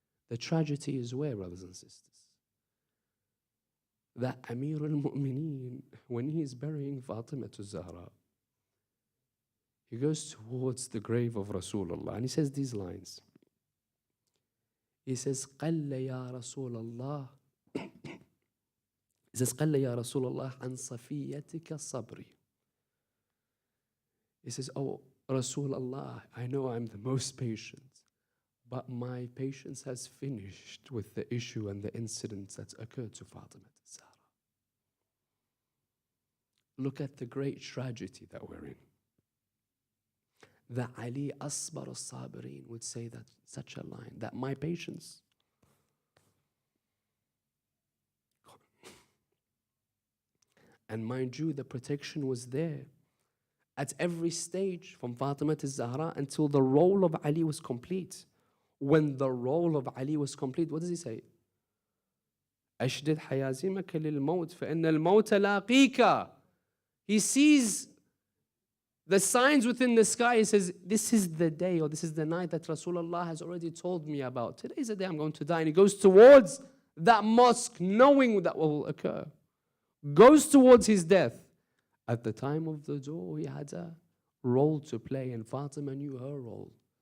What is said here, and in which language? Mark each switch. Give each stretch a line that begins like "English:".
English: The tragedy is where, brothers and sisters? That Amir al-Mu'mineen, when he is burying Fatimah Zahra, he goes towards the grave of Rasulullah and he says these lines. He says,
Arabic: قَلَّ يَا رَسُولَ اللَّهِ He says, قَلَّ يَا رَسُولَ اللَّهِ عَنْ صَفِيَّتِكَ الصَّبْرِ.
English: He says, oh, Rasulullah, I know I'm the most patient, but my patience has finished with the issue and the incidents that occurred to Fatima Zahra. Look at the great tragedy that we're in. That Ali Asbar al-Sabirin would say that such a line, that my patience. And mind you, the protection was there at every stage from Fatima to Zahra until the role of Ali was complete. When the role of Ali was complete, what does he say?
Arabic: أشدد حيازمك للموت فإن الموت لاقيك.
English: He sees the signs within the sky. He says, this is the day or this is the night that Rasulullah has already told me about. Today is the day I'm going to die. And he goes towards that mosque knowing that will occur. Goes towards his death. At the time of the door, he had a role to play, and Fatima knew her role.